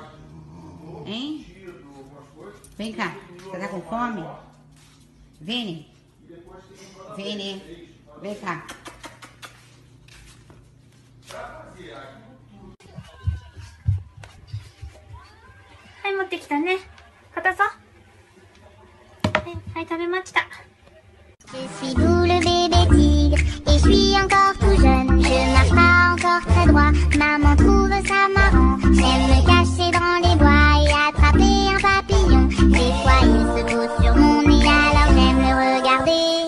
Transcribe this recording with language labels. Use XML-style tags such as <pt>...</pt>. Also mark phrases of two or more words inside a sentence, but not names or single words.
<pt>Hein? Vem cá. Você tá com fome? Vini? Vini, vem cá.</pt> <ja>はい、持ってきたね。片そう。はい、はい、食べました。</ja> <fr>Je suis doux le bébé tigre et je suis encore tout jeune. Je marche pas encore très droit, maman trouve ça marrant. J'aime me cacher dans les bois et attraper un papillon. Des fois il se pose sur mon nez alors j'aime le regarder.</fr>